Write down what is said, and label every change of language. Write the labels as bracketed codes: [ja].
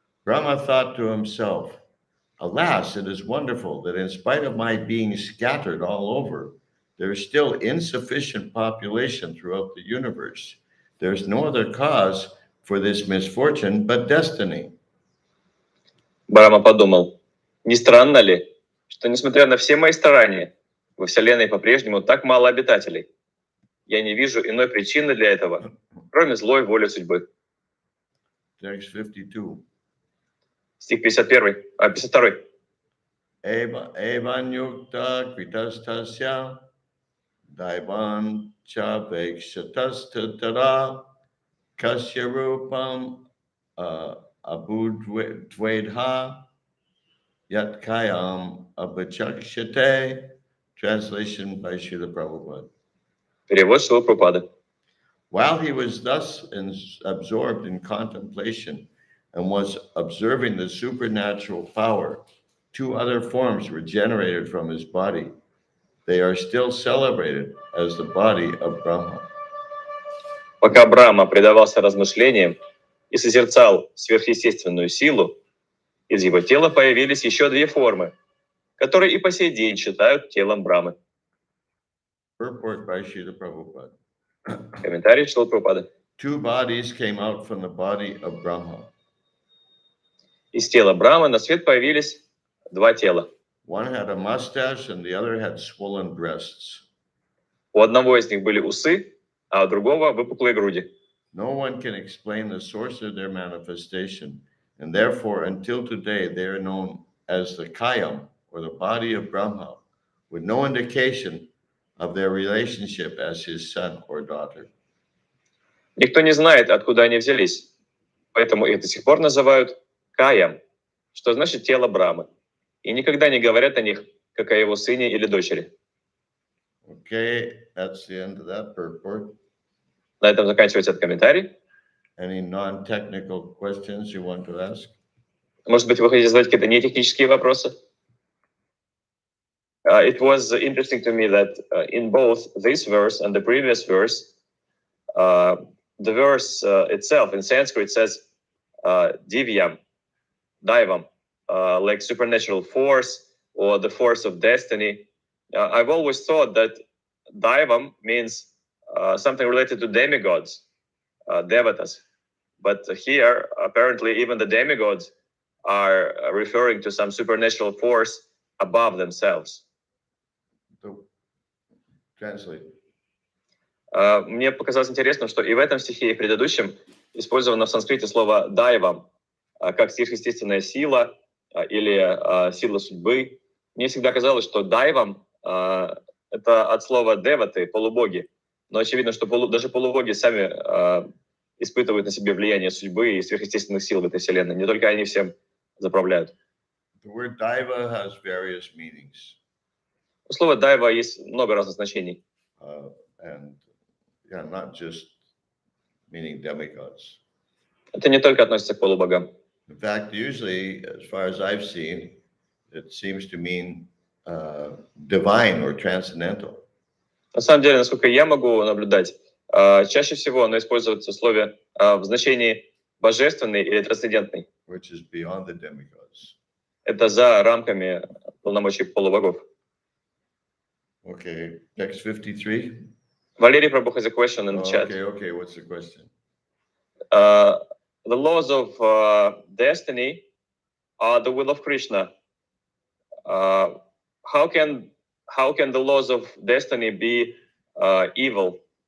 [en] Brahma thought to himself, alas, it is wonderful that in spite of my being scattered all over, there is still insufficient population throughout the universe. There is no other cause for this misfortune but destiny. [ru] Брахма подумал, не странно ли, что несмотря на все мои старания, во Вселенной по-прежнему так мало обитателей? Я не вижу иной причины для этого, кроме злой воли судьбы. [en] Text 52. [ru] Стих 52. [sa] Evan yukta kritastasya daivan cha vekshatastara kasya rupam abudvedha yat kayam abhachakshate. [en] Translation by Srila Prabhupada. [ru] Перевод Шрила Прабхупады. [en] While he was thus absorbed in contemplation and was observing the supernatural power, two other forms were generated from his body. They are still celebrated as the body of Brahma. [ru] Пока Брахма предавался размышлениям и созерцал сверхъестественную силу, из его тела появились еще две формы, которые и по сей день считают телом Брамы. [en] Purport by Srila Prabhupada. [ru] Комментарий Шрила Прабхупады. [en] Two bodies came out from the body of Brahma. [ru] Из тела Брамы на свет появились два тела. [en] One had a mustache and the other had swollen breasts. [ru] У одного из них были усы, а у другого выпуклые груди. [en] No one can explain the source of their manifestation, and therefore, until today, they are known as the Kayam, or the body of Brahma, with no indication of their relationship as his son or daughter. [ru] Никто не знает, откуда они взялись, поэтому их до сих пор называют Каям, что значит тело Брамы, и никогда не говорят о них, как о его сыне или дочери. [en] Okay, that's the end of that purport. [ru] На этом заканчивается этот комментарий. [en] Any non-technical questions you want to ask? [ru] Может быть, вы хотите задать какие-то нетехнические вопросы? [en] It was interesting to me that in both this verse and the previous verse, the verse itself in Sanskrit says divyam, daivam, like supernatural force or the force of destiny. I've always thought that daivam means something related to demigods, devatas. But here, apparently, even the demigods are referring to some supernatural force above themselves. Translate. [ru] Мне показалось интересным, что и в этом стихе, и в предыдущем использовано в санскрите слово «дайвам», как сверхъестественная сила или сила судьбы. Мне всегда казалось, что «дайвам» — это от слова «деваты», полубоги. Но очевидно, что даже полубоги сами испытывают на себе влияние судьбы и сверхъестественных сил в этой вселенной. Не только они всем заправляют. [en] The word daiva has various meanings. [ru] У слова «дайва» есть много разных значений. [en] And yeah, not just meaning demigods. [ru] Это не только относится к полубогам. [en] In fact, usually, as far as I've seen, it seems to mean divine or transcendental. [ru] На самом деле, насколько я могу наблюдать, чаще всего оно используется в слове в значении божественный или трансцендентный. [en] Which is beyond the demigods. [ru] Это за рамками полномочий полубогов. [en] Okay, text 53. Valery Prabhu has a question in the chat. Okay, what's the question? The laws of destiny are the will of Krishna. How can the laws of destiny be evil?